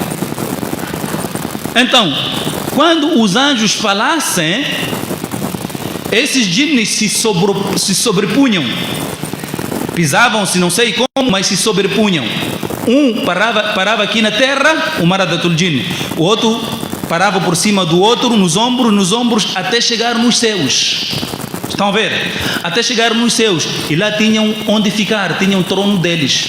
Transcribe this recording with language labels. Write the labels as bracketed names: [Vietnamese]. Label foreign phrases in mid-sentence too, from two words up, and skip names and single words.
[Portuguese] Então, quando os anjos falassem, esses jinnis se sobrepunham, pisavam-se, não sei como, mas se sobrepunham. Um parava aqui na terra, o Maradatul Jinn, o outro parava por cima do outro, nos ombros, até chegar nos céus. Estão a ver? Até chegar nos céus. E lá tinham onde ficar, tinham o trono deles.